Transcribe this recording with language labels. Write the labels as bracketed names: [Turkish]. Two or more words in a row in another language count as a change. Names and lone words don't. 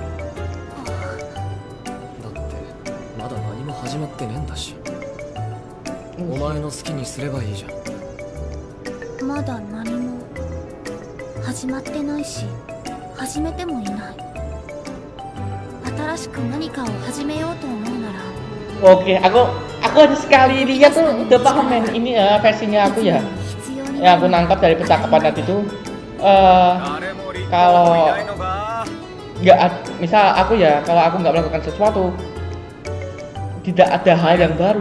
[Japanese] だってまだ何も始まってねえんだし、お前の好きにすればいいじゃん。まだ何も始まってないし、始めてもいない。新しく何かを始めようと思うなら。 [Indonesian] Oke, aku aja sekali lihat tuh udah paham men. Ini versinya aku ya. Yang aku nangkap dari percakapan tadi tuh kalau misal aku ya, kalau aku nggak melakukan sesuatu, tidak ada hal yang baru.